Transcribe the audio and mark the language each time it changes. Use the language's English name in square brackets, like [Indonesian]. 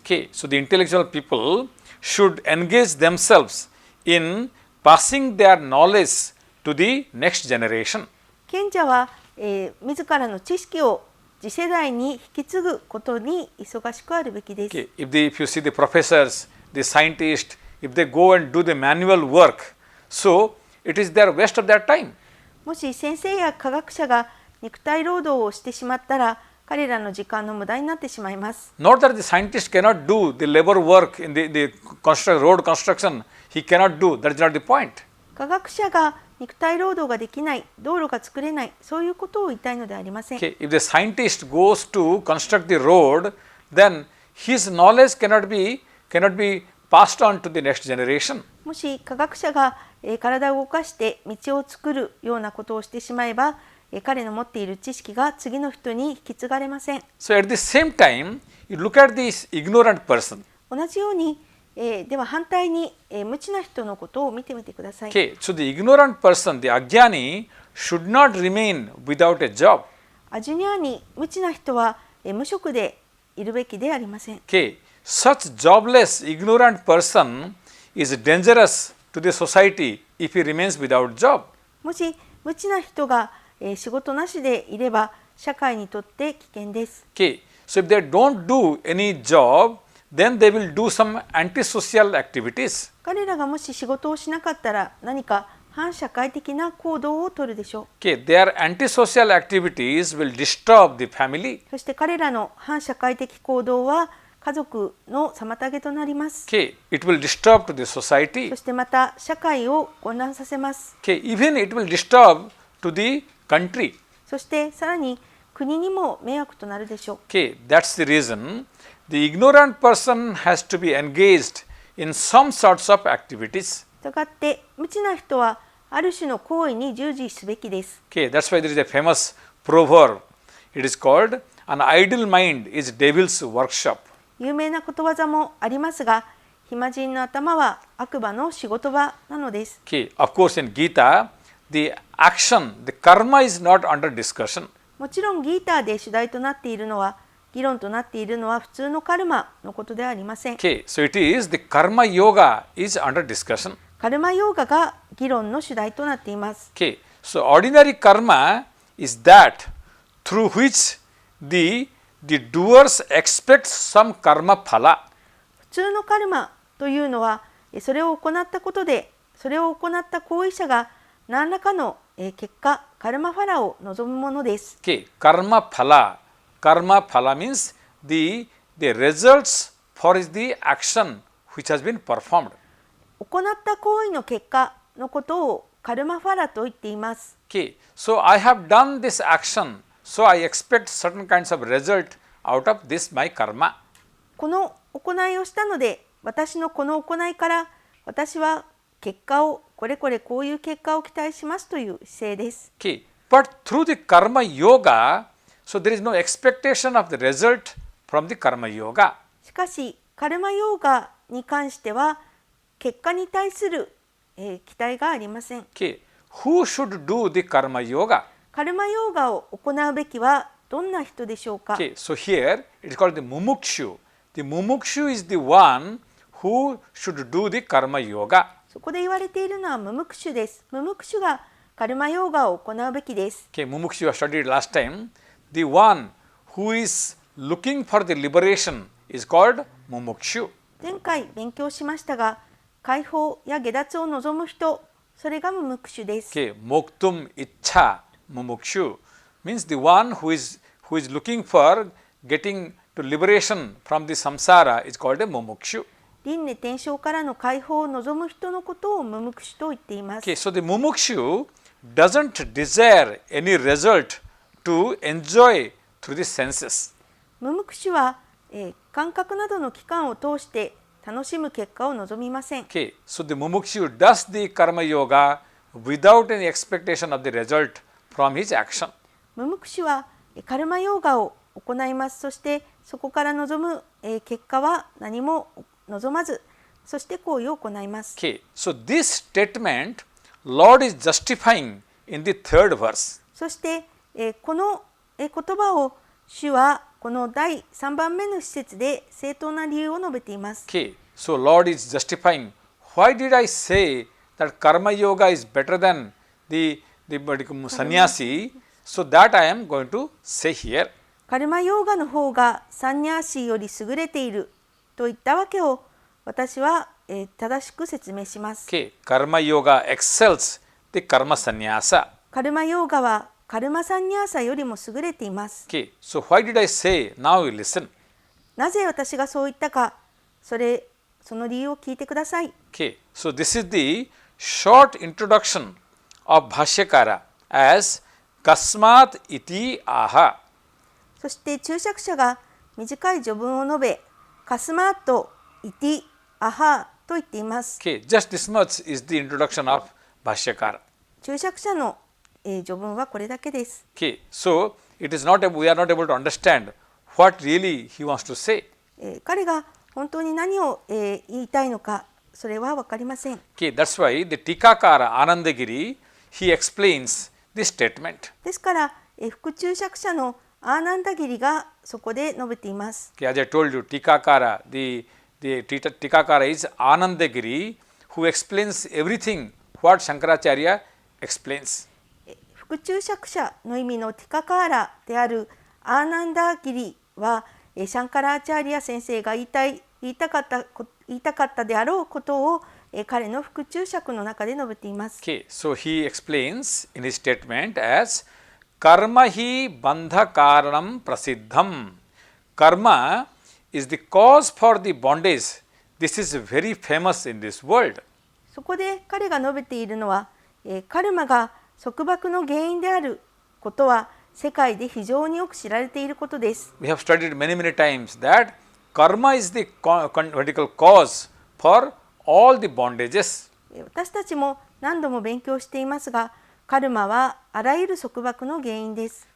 [English] Okay, so the intellectual people should engage themselves in passing their knowledge to the next generation. [Japanese] 賢者は、自らの知識を次世代に引き継ぐことに忙しくあるべきです。 [English] Okay, if you see the professors, the scientists, if they go and do the manual work, so it is their waste of their time. [Japanese] もし先生や科学者が肉体労働をしてしまったら彼らの時間の無駄になってしまいます。 [English] Not that the scientist cannot do the labor work in the road construction, he cannot do, that is not the point. [Japanese] 科学者が肉体労働ができない、道路が作れない、そういうことを言いたいのではありません。 [English] Okay, if the scientist goes to construct the road, then his knowledge cannot be passed on to the next generation. [Japanese] もし科学者が体を動かして道を作るようなことをしてしまえば、彼の持っている知識が次の人に引き継がれません。 [English] So at the same time, you look at this ignorant person. [Japanese] 同じように、では反対に、無知な人のことを見てみてください。 [English] Okay, so the ignorant person, the ajnani, should not remain without a job. [Japanese] アジュニアに無知な人は、無職でいるべきでありません。 [English] Okay, such jobless, ignorant person is dangerous to the society if he remains without job. [Japanese] もし無知な人が、仕事なしでいれば社会にとって危険です。 [English] Okay. So if they don't do any job, then they will do some antisocial activities. [Japanese] 彼らがもし仕事をしなかったら何か反社会的な行動をとるでしょう。 [English] Okay. Their antisocial activities will disturb the family. [Japanese] そして彼らの反社会的行動は家族の妨げとなります。 [English] Okay. It will disturb to the society. [Japanese] そしてまた社会を混乱させます。 [English] Okay. Even it will disturb to the country. [Japanese] そしてさらに国にも迷惑となるでしょう。 [English] Okay. That's the reason the ignorant person has to be engaged in some sorts of activities. [Japanese] したがって無知な人はある種の行為に従事すべきです。 [English] Okay. That's why there is a famous proverb. It is called an idle mind is devil's workshop. [Japanese] 有名なことわざもありますが、暇人の頭は悪魔の仕事場なのです。 [English] Okay. Of course, in Gita, the action, the karma is not under discussion. [Japanese] もちろんギーターで主題となっているのは、議論となっているのは普通のカルマのことではありません。 [English] Okay. So it is the karma yoga is under discussion. [Japanese] カルマヨーガが議論の主題となっています。 [English] Okay. So ordinary karma is that through which the doers expect some karma phala. [Japanese] 普通のカルマというのは、それを行ったことで、それを行った行為者が何らかの結果、カルマファラを望むものです。 [English] Okay. Karma phala. Karma phala means the results for the action which has been performed. [Japanese] 行った行為の結果のことをカルマファラと言っています。 [English] Okay. So I have done this action, so I expect certain kinds of result out of this my karma. [Japanese] この行いをしたので、私のこの行いから私は結果をこれこれこういう結果を期待しますという姿勢です。 [English] Okay. But through the karma yoga, so there is no expectation of the result from the karma yoga. [Japanese] しかしカルマヨーガに関しては結果に対する、期待がありません。 [English] Okay. Who should do the karma yoga? [Japanese] カルマヨーガを行うべきはどんな人でしょうか。 [English] Okay. So here it is called the mumukshu. The mumukshu is the one who should do the karma yoga. [Japanese] そこで言われているのはムムクシュです。ムムクシュがカルマヨーガを行うべきです。 [English] Okay. Mumukshu I studied last time. The one who is looking for the liberation is called mumukshu. [Japanese] 前回勉強しましたが、解放や下脱を望む人、それがムムクシュです。 [English] Okay. [Sanskrit] Moktum ichha mumukshu [English] means the one who is looking for getting to liberation from the samsara is called a mumukshu. [Japanese] 輪廻転生からの解放を望む人のことをムムクシュと言っています。 [English] Okay. So the mumukshu doesn't desire any result to enjoy through the senses. [Japanese] ムムクシュは、感覚などの器官を通して楽しむ結果を望みません。 [English] Okay. So the mumukshu does the karma yoga without any expectation of the result from his action. [Japanese] ムムクシュはカルマヨーガを行います。そしてそこから望む、結果は何も望まず、そして行為を行います。 [English] Okay. So this statement Lord is justifying in the third verse. [Japanese] そして、この、言葉を主はこの第3番目の施設で正当な理由を述べています。 [English] Okay. So Lord is justifying. Why did I say that karma yoga is better than the sannyasi? So that I am going to say here. [Japanese] カルマヨーガの方がサンニャーシーより優れているといったわけを私は、正しく説明します。 [English] Okay. Karma yoga excels the karma sannyasa. [Japanese] カルマヨーガはカルマサンニャーサよりも優れています。 [English] Okay. So why did I say? Now you listen. [Japanese] なぜ私がそう言ったか、その理由を聞いてください。 [English] Okay. So this is the short introduction of Bhashyakara as [Sanskrit] Kasmat iti aha. [Japanese] そして注釈者が短い序文を述べ、カスマート、イティ、アハと言っています。 [English] Okay. Just this much is the introduction of Bhashyakara. [Japanese] 注釈者の、序文はこれだけです。 [English] Okay. So it is not we are not able to understand what really he wants to say. [Japanese] 彼が本当に何を、言いたいのか、それは分かりません。 [English] Okay. That's why the Tikakara Anandagiri he explains this statement. [Japanese] ですから、副注釈者のアーナンダギリがそこで述べています。 [English] Okay. As I told you, Tikakara, the Tikakara is Anandagiri who explains everything what Shankaracharya explains. [Japanese] 副注釈者の意味のティカカーラであるアーナンダーギリはシャンカラーチャーリア先生が言いたかったであろうことを彼の副注釈の中で述べています。 [English] Okay, so he explains in his statement as [Sanskrit] karma hi bandha karanam prasiddham. [English] Karma is the cause for the bondage. This is very famous in this world. [Japanese] そこで彼が述べているのは、カルマが束縛の原因であることは世界で非常によく知られていることです。 [English] We have studied many times that karma is the vertical cause for all the bondages. [Japanese] 私たちも何度も勉強していますが、カルマはあらゆる束縛の原因です。